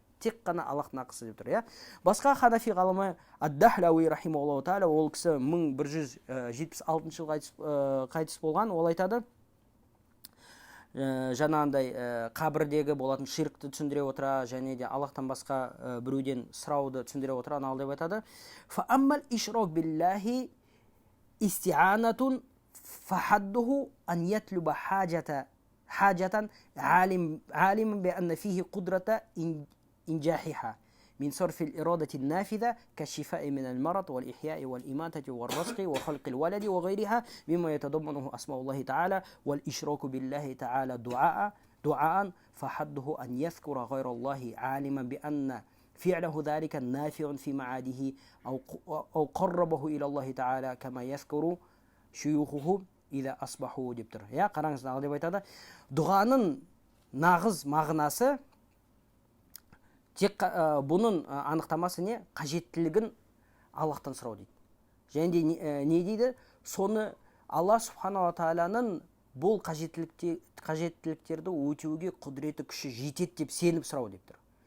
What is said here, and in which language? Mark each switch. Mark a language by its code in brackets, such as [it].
[kk] Тек қана Аллахтың ақысы деп тұр. Басқа ханафи ғалымы Ад-Дахлауи рахимахуллаху тааля, ол кісі 1176 жылы қайтыс болған. Ол айтады, жаңағындай қабірдегі болатын ширкті түсіндіре отыра, және де Аллахтан басқа біреуден сұрауды түсіндіре отыра, анау деп айтады. [ar] Фа аммал ишрак биллахи истианатун фахаддуху ан ятлуба حاجة عالم بأن فيه قدرة إنجاحها من صرف الإرادة النافذة كالشفاء من المرض والإحياء والإماتة والرزق وخلق الولد وغيرها مما يتضمنه أسماء الله تعالى والإشراك بالله تعالى دعاء فحده أن يذكر غير الله عالما بأن فعله ذلك نافع في معاده أو قربه إلى الله تعالى كما يذكر شيوخه إذا أصبحوا [kk] деп тұр. Қараңыз, деп айтады, дұғаның нағыз мағынасы, тек бұның анықтамасы не? Қажеттілігін Аллахтан сұрау дейді. Және де не дейді? Соны Алла субханала тағаланың бұл қажеттіліктерді өтеуге құдіреті күші жетеді деп сеніп сұрау деп тұр.